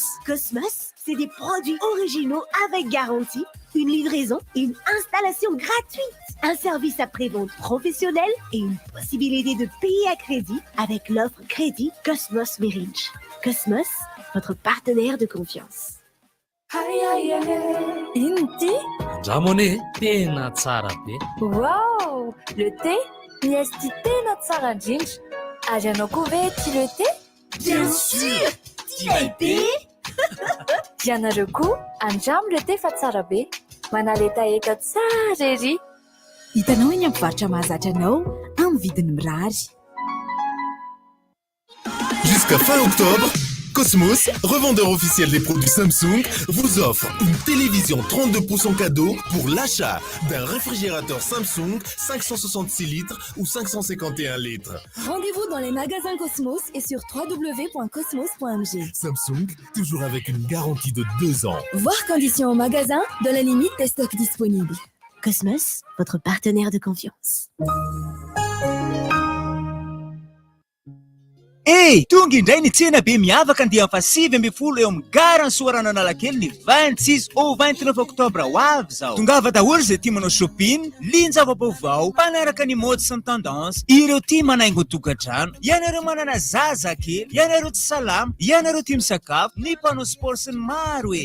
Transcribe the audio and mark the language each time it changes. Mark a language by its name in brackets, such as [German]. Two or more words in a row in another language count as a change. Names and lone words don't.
[French] Cosmos, c'est des produits originaux avec garantie, une livraison et une installation gratuite. Un service après-vente professionnel et une possibilité de payer à crédit avec l'offre crédit Cosmos Merridge. Cosmos, votre partenaire de confiance. Inti? [Malagasy] Ramone, tena tsara be. [French] Wow, le thé? [Malagasy] Miesty tena tsara indrindra. Ary ianao koa ve tia [French] le thé? Bien sûr! Tia le thé? [Malagasy] Ianareo koa andramo [French] le thé [Malagasy] fa tsara be. manaletaeta tsara ery. Hitanao eny ampivarotra mahazatra anao amin'ny vidiny mirary. [French] Jusqu'à fin octobre, Cosmos, revendeur officiel des produits Samsung, vous offre une télévision 32 pouces cadeau pour l'achat d'un réfrigérateur Samsung 566 litres ou 551 litres. Rendez-vous dans les magasins Cosmos et sur www.cosmos.mg. Samsung, toujours avec une garantie de 2 ans. Voir conditions au magasin dans la limite des stocks disponibles. Cosmos, votre partenaire de confiance. [Malagasy] Hey, tonga indray ny tsena be miavaka andeha fa 7 eo amin'ny garany Soarana Analakely ny 26 [French] au 29 octobre [Malagasy] ho avy zao. Tongava daholo izay tia manao shopping, linjava-baovao, mpanaraka ny mode sy ny tendance, ireo tia manaingo tokantrano, ianareo manana zaza kely, ianareo tsy salama, ianareo tia misakafo, ny mpanao sport sy ny maro e.